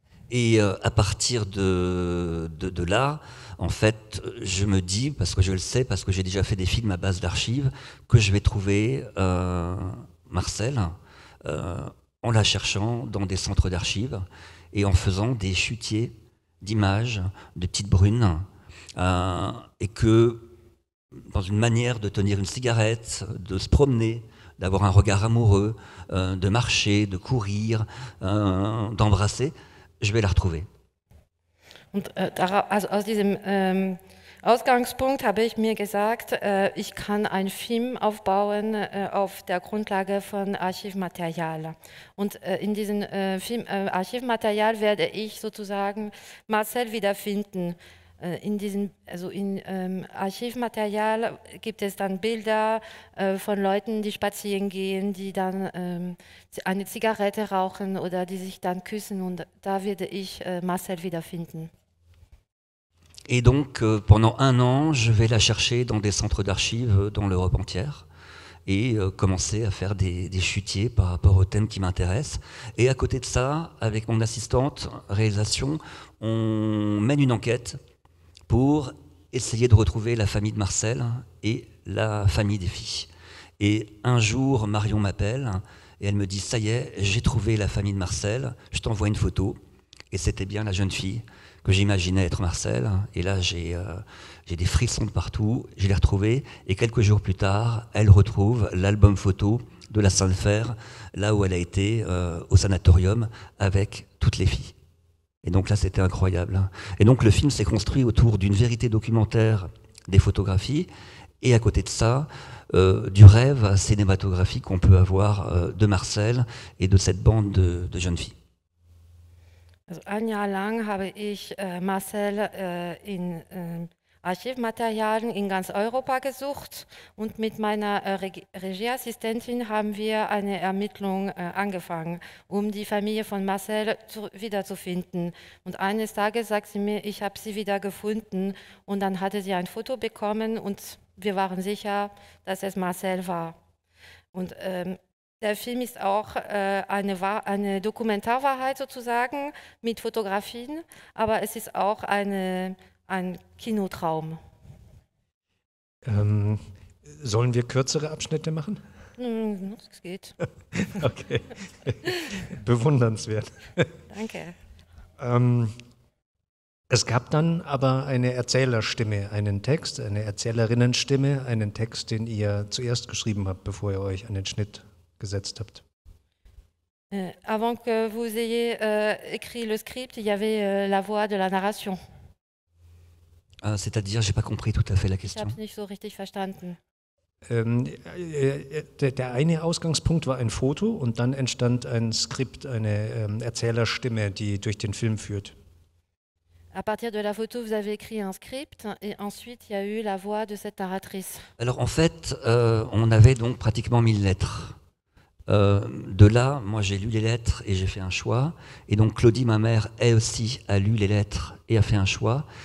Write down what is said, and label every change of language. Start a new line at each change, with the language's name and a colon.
French: Et à partir de là, en fait, je me dis, parce que je le sais, parce que j'ai déjà fait des films à base d'archives, que je vais trouver Marcel en la cherchant dans des centres d'archives et en faisant des chutiers d'images de petites brunes et que dans une manière de tenir une cigarette, de se promener, d'avoir un regard amoureux, de marcher, de courir, d'embrasser, je vais la retrouver.
German: Und aus diesem Ausgangspunkt habe ich mir gesagt, ich kann einen Film aufbauen auf der Grundlage von Archivmaterial. Und in diesem Archivmaterial werde ich sozusagen Marcel wiederfinden. In Archivmaterial gibt es dann Bilder von Leuten, die spazieren gehen, die dann eine Zigarette rauchen oder die sich dann küssen und da werde ich Marcel wiederfinden.
French: Et donc, pendant un an, je vais la chercher dans des centres d'archives dans l'Europe entière et commencer à faire des chutiers par rapport aux thèmes qui m'intéressent. Et à côté de ça, avec mon assistante réalisation, on mène une enquête pour essayer de retrouver la famille de Marcel et la famille des filles. Et un jour, Marion m'appelle et elle me dit « Ça y est, j'ai trouvé la famille de Marcel, je t'envoie une photo. » Et c'était bien la jeune fille que j'imaginais être Marcel. Et là, j'ai des frissons de partout, je l'ai retrouvée. Et quelques jours plus tard, elle retrouve l'album photo de la Sainte-Fère, là où elle a été au sanatorium avec toutes les filles. Et donc là, c'était incroyable. Et donc le film s'est construit autour d'une vérité documentaire des photographies et à côté de ça, du rêve cinématographique qu'on peut avoir de Marcel et de cette bande de jeunes filles.
German: Also ein Jahr lang habe ich Marcel in Archivmaterialien in ganz Europa gesucht und mit meiner Regieassistentin haben wir eine Ermittlung angefangen, um die Familie von Marcel wiederzufinden. Und eines Tages sagt sie mir, ich habe sie wieder gefunden und dann hatte sie ein Foto bekommen und wir waren sicher, dass es Marcel war. Und der Film ist auch eine Dokumentarwahrheit sozusagen mit Fotografien, aber es ist auch ein Kinotraum. Sollen wir kürzere Abschnitte machen? Es geht. Okay. Bewundernswert. Danke. Es gab dann aber eine Erzählerstimme, einen Text, eine Erzählerinnenstimme, einen Text, den ihr zuerst geschrieben habt, bevor ihr euch an den Schnitt gesetzt habt.
French: Avant que vous ayez écrit le script, il y avait la voix de la narration. C'est-à-dire, j'ai pas compris tout à fait la
German: Ich
French: question.
German: habe es nicht so richtig verstanden. Der eine Ausgangspunkt war ein Foto und dann entstand ein Skript, eine Erzählerstimme, die durch den Film führt.
French: À partir de la photo, vous avez écrit un script et ensuite il y a eu la voix de cette narratrice. Alors en fait, on avait donc pratiquement 1000 lettres. De là, moi j'ai lu les lettres et j'ai fait un choix. Et donc Claudie, ma mère, elle aussi a lu les lettres et a fait un choix.